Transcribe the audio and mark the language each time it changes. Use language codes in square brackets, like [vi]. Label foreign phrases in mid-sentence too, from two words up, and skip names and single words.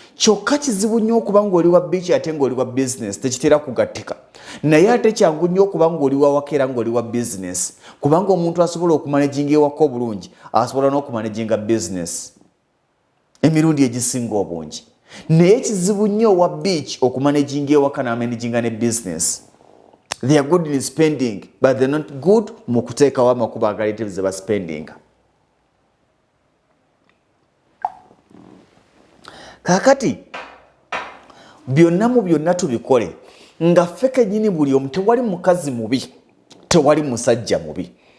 [lg] Kyokka kizibu nnyo okuba ng'oli wa beach ate ng'oli wa business, tekitera kugattika. Naye ate kyangu nnyo okuba ng'oli wa waka era ng'oli wa business. Kubanga omuntu asobola okumanaginga ewaka obulungi, asobola n'okumanaginga business. Emirundi egisinga obungi. Naye kizibu nnyo owa beach okumanaginga ewaka n'amanaginga ne business. [en] They are good in spending, but they're not good [lg] mu kuteekawo amakubo agaleetera ze baspendinga. Kaakati, byonna mu byonna tubikole, nga ffe kennyini buli omu, tewali mukazi mubi, tewali musajja mubi.